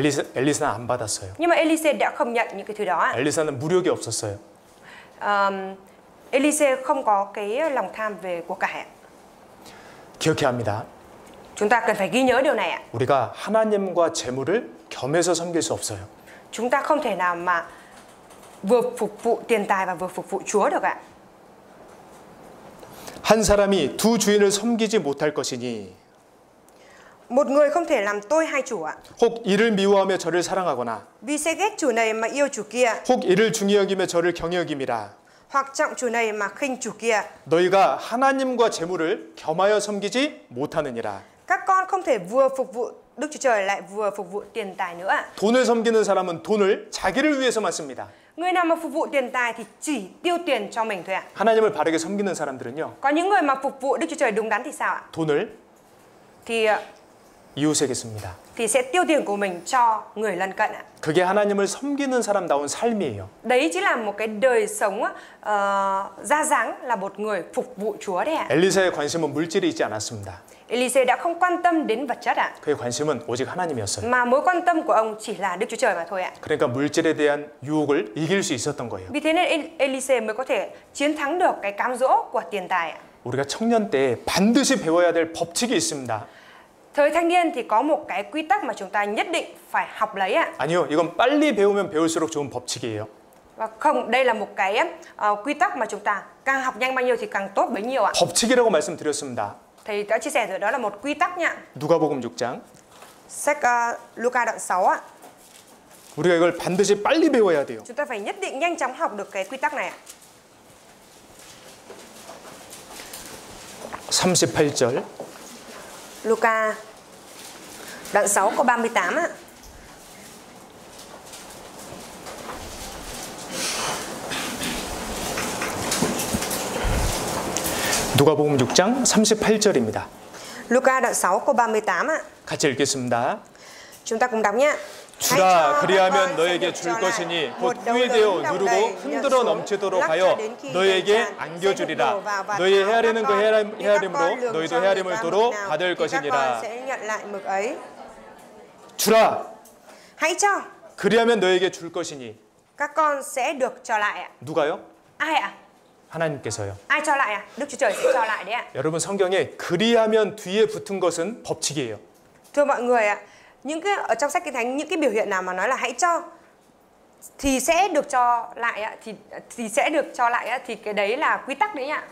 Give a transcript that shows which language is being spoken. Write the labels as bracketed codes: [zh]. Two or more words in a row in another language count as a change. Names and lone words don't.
[ko] 엘리사는 안 받았어요. [vi] Nhưng mà Elise đã không nhận những cái thứ đó ạ. [ko] 엘리사는 무력이 없었어요. [vi] Elise không có cái lòng tham về của cải ạ. [ko] 기억해야 합니다. [vi] Chúng ta cần phải ghi nhớ điều này ạ. [ko] 우리가 하나님과 재물을 겸해서 섬길 수 없어요. [vi] Chúng ta không thể nào mà vừa phục vụ tiền tài và vừa phục vụ Chúa được ạ. [ko] 한 사람이 두 주인을 섬기지 못할 것이니 [vi] Một người không thể làm tôi hai chủ ạ. [ko] 혹 이를 미워하며 저를 사랑하거나 [vi] Vì sẽ ghét chủ này mà yêu chủ kia, [ko] 혹 이를 중히 여기며 저를 경히 여김이라. [vi] hoặc trọng chủ này mà khinh chủ kia. [ko] 너희가 하나님과 재물을 겸하여 섬기지 못하느니라. [vi] Các con không thể vừa phục vụ Đức Chúa Trời lại vừa phục vụ tiền tài nữa ạ. [ko] 돈을 섬기는 사람은 돈을 자기를 위해서만 씁니다. [vi] Người nào mà phục vụ tiền tài thì chỉ tiêu tiền cho mình thôi ạ. [ko] 하나님을 바르게 섬기는 사람들은요. [vi] Có những người mà phục vụ Đức Chúa Trời đúng đắn thì sao ạ? [ko] 돈을 [vi] Thì [ko] 이웃에게 씁니다. [vi] sẽ tiêu tiền của mình cho người lân cận ạ. [ko] 그게 하나님을 섬기는 사람다운 삶이에요. [vi] Đấy chính là một cái đời sống ra dáng là một người phục vụ Chúa đấy ạ. [ko] 엘리사의 관심은 물질이 있지 않았습니다. [vi] Elise đã không quan tâm đến vật chất ạ. [ko] 그의 관심은 오직 하나님이었어요. [vi] Mà mối quan tâm của ông chỉ là Đức Chúa Trời mà thôi ạ. [ko] 그러니까 물질에 대한 유혹을 이길 수 있었던 거예요. [vi] Vì thế nên Elise mới có thể chiến thắng được cái cám dỗ của tiền tài ạ. [ko] 우리가 청년 때 반드시 배워야 될 법칙이 있습니다. [vi] Thời thanh niên thì có một cái quy tắc mà chúng ta nhất định phải học lấy ạ. [ko] 아니요, 이건 빨리 배우면 배울수록 좋은 법칙이에요. [vi] Và không, đây là một cái quy tắc mà chúng ta càng học nhanh bao nhiêu thì càng tốt bấy nhiêu ạ. [ko] 법칙이라고 말씀드렸습니다. [vi] Thầy đã chia sẻ rồi, đó là một quy tắc nha. [ko] 누가복음 6장. [vi] Sách Luca đoạn 6 ạ. [ko] 우리가 이걸 반드시 빨리 배워야 돼요. [vi] Chúng ta phải nhất định nhanh chóng học được cái quy tắc này ạ. [ko] 38절. [vi] Luca đoạn 6 câu 38 ạ. [ko] 누가복음 6장 38절입니다. [vi] Luca đoạn 6 câu 38 ạ. [ko] 같이 읽겠습니다. [vi] Chúng ta cùng đọc nhé. [ko] 주라 그리하면 너에게 줄 것이니 곧 후이되어 누르고 흔들어 넘치도록 하여 너에게 안겨주리라. 너희 헤아리는 그 헤아림으로 너희도 헤아림을 도로 받을 것이니라. 주라 [vi] Hãy cho, [ko] 그리하면 너에게 줄 것이니. [vi] các con sẽ được cho lại ạ. [ko] 누가요? [vi] Ai ạ? [ko] 하나님께서요. [vi] Ai cho lại ạ? Đức Chúa Trời sẽ cho lại đấy ạ. [ko] 여러분 성경에 그리하면 뒤에 붙은 것은 법칙이에요. [vi] Thưa mọi người ạ, những cái ở trong sách Kinh Thánh, những cái biểu hiện nào mà nói là hãy cho thì sẽ được cho lại ạ, thì sẽ được cho lại ạ, thì cái đấy là quy tắc đấy ạ.